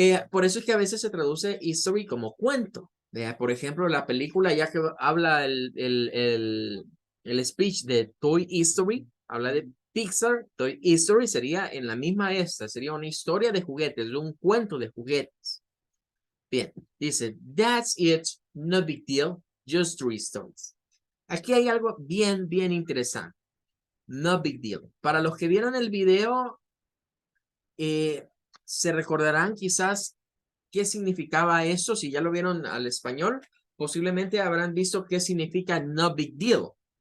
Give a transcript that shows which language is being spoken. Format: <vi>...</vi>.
<es>Por eso es que a veces se traduce history como cuento. Por ejemplo, la película, ya que habla el speech de Toy Story, habla de Pixar. Toy Story sería en la misma esta, sería una historia de juguetes, un cuento de juguetes. Bien, dice,</es> <en>that's it, no big deal, just 3 stories.</en> <es>Aquí hay algo bien interesante.</es> <en>No big deal.</en> <es>Para los que vieron el video, se recordarán quizás qué significaba eso. Si ya lo vieron al español, posiblemente habrán visto qué significa</es> <en>no big deal.</en>